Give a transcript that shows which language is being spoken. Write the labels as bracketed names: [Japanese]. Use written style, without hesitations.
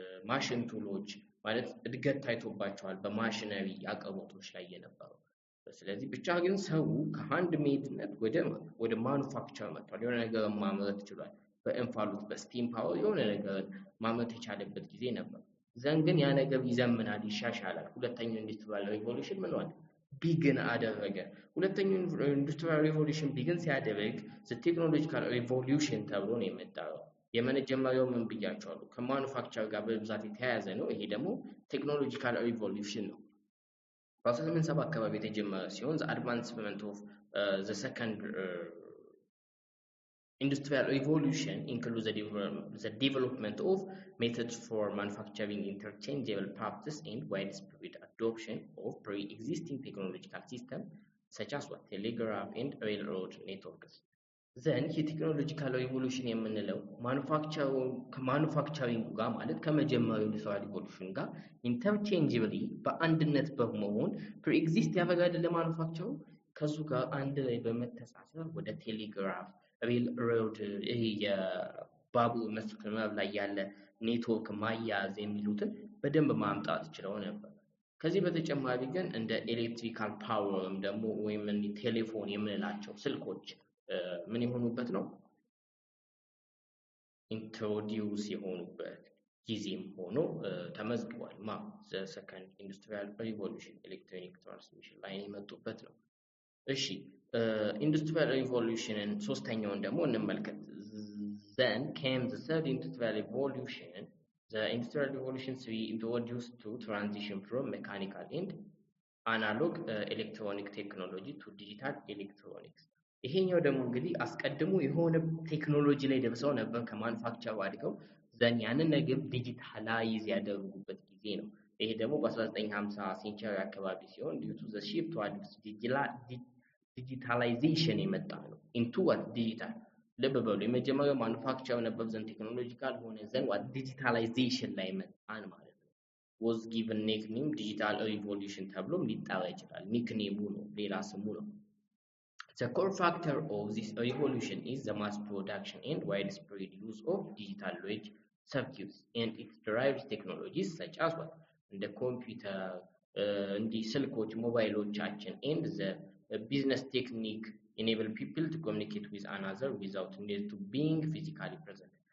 [Amharic] ማሽን ቱሎች ማለት እድገት ታይቶባቸዋል በማሽነሪ አቅርቦቶች ላይ የነበረው። ስለዚህ ብቻ ግን ሰው ከሃንድ ሜድነት ወደ ማኑፋክቸር መጥቷል። የሆነ ነገር ማምረት ይችላል። በእንፋሎት በስቲም ፓወር የሆነ ነገር ማምረት የቻለበት ጊዜ ነበር። ዘን ግን ያ ነገር ይዘምናል፣ ይሻሻላል። ሁለተኛው ኢንዱስትሪያል ሪቮሉሽን ምን ሆነ? ቢግን አደረገ። ሁለተኛው ኢንዱስትሪያል ሪቮሉሽን ቢግን ሲያደርግ ቴክኖሎጂካል ሪቮሉሽን ተብሎ ነው የመጣው። የመጀመሪያው ምን ብያቸዋለሁ? ከማኑፋክቸር ጋር በብዛት የተያያዘ ነው። ይሄ ደግሞ ቴክኖሎጂካል ሪቮሉሽን ነው። በ1870 አካባቢ የተጀመረ ሲሆን [English] the advancement of the second industrial revolution includes the development of methods for manufacturing interchangeable parts and widespread adoption of pre-existing technological systems such as what telegraph and railroad networks. [Amharic] Then የቴክኖሎጂካል ሪቮሉሽን የምንለው ከማኑፋክቸሪንግ ጋር ማለት ከመጀመሪያው ኢንዱስትሪያል ሪቮሉሽን ጋር ኢንተርቼንጅብሊ በአንድነት በመሆን ፕሪኤግዚስት ያደርጋል ለማኑፋክቸሩ ከሱ ጋር አንድ ላይ በመተሳሰር ወደ ቴሌግራፍ ሬልሮድ ይሄ የባቡር መስመር ላይ ያለ ኔትወርክ ማያያዝ የሚሉትን በደንብ ማምጣት ይችላል ነበር። ከዚህ በተጨማሪ ግን እንደ ኤሌክትሪካል ፓወርም ደግሞ ወይም ቴሌፎን የምንላቸው ስልኮች ምን የሆኑበት ነው ኢንትሮዲዩስ የሆኑበት ጊዜም ሆኖ ተመዝግቧል። [English] the second industrial revolution [Amharic] ኤሌክትሮኒክ ትራንስሚሽን ላይ የመጡበት ነው። እሺ ኢንዱስትሪያል ሪቮሉሽንን ሶስተኛውን ደግሞ እንመልከት። [English] then came the third industrial revolution. The industrial revolution introduced to transition from mechanical and analog electronic technology to digital electronics. [Amharic] ይሄኛው ደግሞ እንግዲህ አስቀድሞ የሆነ ቴክኖሎጂ ላይ ደርሰው ነበር ከማኑፋክቸር አድገው ዘን ያንን ነገር ዲጂታላይዝ ያደረጉበት ጊዜ ነው። ይሄ ደግሞ በ1950 ሴንቸሪ አካባቢ ሲሆን [English] due to the shift towards digitalization የመጣ ነው። into what digital [Amharic] ልብ በሉ የመጀመሪያው ማኑፋክቸር ነበር ዘን ቴክኖሎጂካል ሆነ ዘን what digitalization ላይ መጣን ማለት ነው። [English] was given nickname digital revolution [Amharic] ተብሎም ሊጠራ ይችላል። ኒክኔሙ ነው፣ ሌላ ስሙ ነው። [English] The core factor of this revolution is the mass production and widespread use of digital logic circuits and its derived technologies such as what? The computer, the [Amharic] ስልኮች ሞባይሎቻችን [English] and the business technique enable people to communicate with another without need to being physically present.